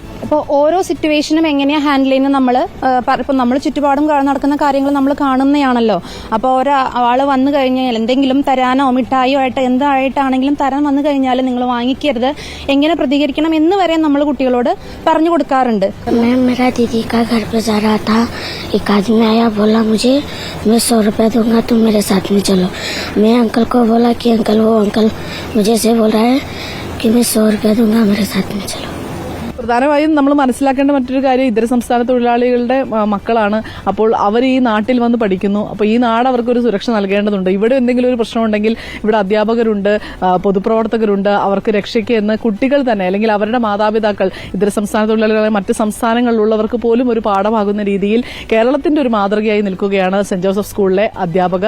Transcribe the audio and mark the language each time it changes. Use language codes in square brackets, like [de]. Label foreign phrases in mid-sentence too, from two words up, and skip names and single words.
[ml] ഇപ്പോൾ ഓരോ സിറ്റുവേഷനും എങ്ങനെയാണ് ഹാൻഡിൽ ചെയ്യുന്നത് ഇപ്പോൾ നമ്മൾ ചുറ്റുപാടും നടക്കുന്ന കാര്യങ്ങൾ നമ്മൾ കാണുന്നതാണല്ലോ. അപ്പോൾ ഒരാൾ വന്നു കഴിഞ്ഞാൽ എന്തെങ്കിലും തരാനോ മിഠായിയോ ആയിട്ട് എന്തായിട്ടാണെങ്കിലും തരാൻ വന്നു കഴിഞ്ഞാൽ നിങ്ങൾ വാങ്ങിക്കരുത്, എങ്ങനെ പ്രതികരിക്കണം എന്ന് വരെ നമ്മൾ കുട്ടികളോട് പറഞ്ഞു കൊടുക്കാറുണ്ട്. [hi] आया बोला मुझे मैं 100 रुपया दूंगा, तुम मेरे साथ में चलो. मैं अंकल को बोला कि अंकल, वो अंकल मुझे से बोल रहा है कि मैं 100 रुपया दूंगा, मेरे साथ में चलो. [ml] പ്രധാനമായും നമ്മൾ മനസ്സിലാക്കേണ്ട മറ്റൊരു കാര്യം, ഇതര സംസ്ഥാന തൊഴിലാളികളുടെ മക്കളാണ്. അപ്പോൾ അവർ ഈ നാട്ടിൽ വന്ന് പഠിക്കുന്നു. അപ്പോൾ ഈ നാട് അവർക്കൊരു സുരക്ഷ നൽകേണ്ടതുണ്ട്. ഇവിടെ എന്തെങ്കിലും ഒരു പ്രശ്നമുണ്ടെങ്കിൽ ഇവിടെ അധ്യാപകരുണ്ട്, പൊതുപ്രവർത്തകരുണ്ട്, അവർക്ക് രക്ഷയ്ക്ക് എന്ന് കുട്ടികൾ തന്നെ അല്ലെങ്കിൽ അവരുടെ മാതാപിതാക്കൾ, ഇതര സംസ്ഥാന തൊഴിലാളികളെ മറ്റ് സംസ്ഥാനങ്ങളിലുള്ളവർക്ക് പോലും ഒരു പാഠമാകുന്ന രീതിയിൽ കേരളത്തിന്റെ ഒരു മാതൃകയായി നിൽക്കുകയാണ് സെന്റ് ജോസഫ് സ്കൂളിലെ അധ്യാപകർ.